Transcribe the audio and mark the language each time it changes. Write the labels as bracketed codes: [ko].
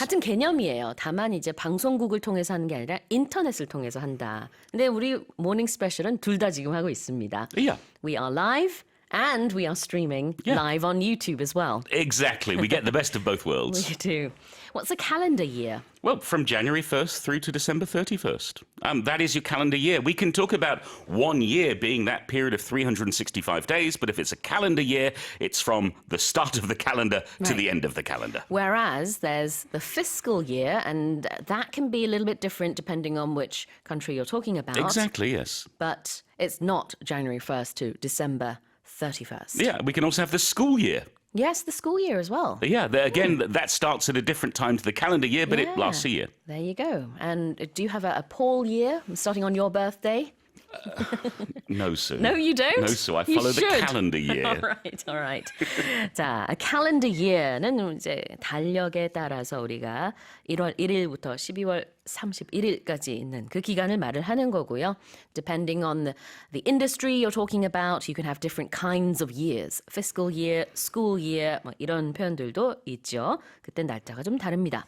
[ko] 같은 개념이에요. 다만 이제 방송국을 통해서 하는 게 아니라 인터넷을 통해서 한다. 근데 우리 모닝 스페셜은 둘 다 지금 하고 있습니다. [en] Yeah. We are live and we are streaming live on YouTube as well. Exactly. We get the best of both worlds. We do. What's a calendar year? Well, from January 1st through to December 31st. That is your calendar year. We can talk about 1 year being that period of 365 days, but if it's a calendar year, it's from the start of the calendar to the end of the calendar. Whereas there's the fiscal year, and that can be a little bit different depending on which country you're talking about. Exactly, yes. But it's not January 1st to December 31st. Yeah, we can also have the school year. Yes, the school year as well. Yeah, again, that starts at a different time to the calendar year, but it lasts a year. There you go. And do you have a Paul year starting on your birthday? No, Sue. No, you don't? No, Sue. I You follow the should. calendar year. All right. [ko] 자, calendar year는 이제 달력에 따라서 우리가 1월 1일부터 12월 31일까지 있는 그 기간을 말을 하는 거고요. [en] Depending on the industry you're talking about, you can have different kinds of years. [ko] Fiscal year, school year, 뭐 이런 표현들도 있죠. 그때 날짜가 좀 다릅니다.